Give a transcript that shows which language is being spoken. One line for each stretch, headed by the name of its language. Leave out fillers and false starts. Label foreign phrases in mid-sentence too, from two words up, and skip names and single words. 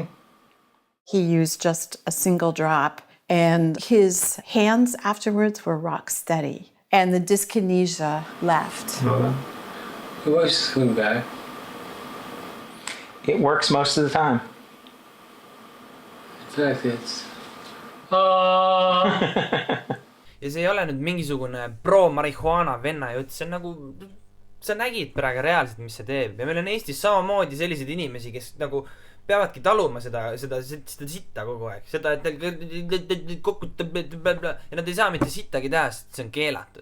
English: He used just a single drop, and his hands afterwards were rock steady, and the dyskinesia left. It was swing back. It works most of the time. In fact, it's...
Estonian: Ja see ei ole nüüd mingisugune pro-marihuana venna jutt, see on nagu, sa nägid praegu reaalselt, mis see teeb. Ja meil on Eestis samamoodi selliseid inimesi, kes nagu peavadki taluma seda sitta kogu aeg. Seda, et ja nad ei saa mitte sittagi teha, sest see on keelatud.